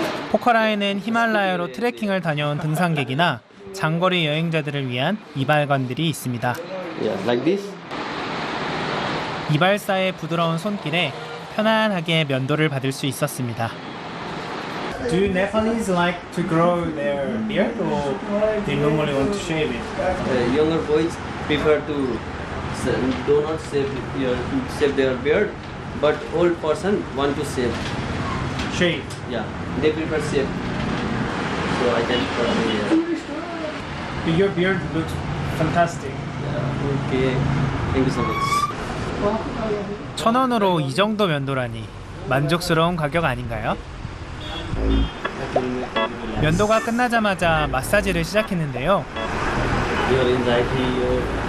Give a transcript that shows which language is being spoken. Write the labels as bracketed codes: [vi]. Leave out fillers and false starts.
[ko] 포카라에는 히말라야로 트레킹을 다녀온 등산객이나 장거리 여행자들을 위한 이발관들이 있습니다. [en] Yeah, like this. [ko] 이발사의 부드러운 손길에 편안하게 면도를 받을 수 있었습니다. [en] Do Nepalese like to grow their beard or they normally want to shave it? Younger boys prefer to do not shave their beard, but old person want to shave. Shave. Yeah, they prefer shave. So I can Your beard looks fantastic. yeah, okay. Thank you so much. [ko] 1,000원으로 이 정도 면도라니 만족스러운 가격 아닌가요? 면도가 끝나자마자 마사지를 시작했는데요. [en] Your anxiety,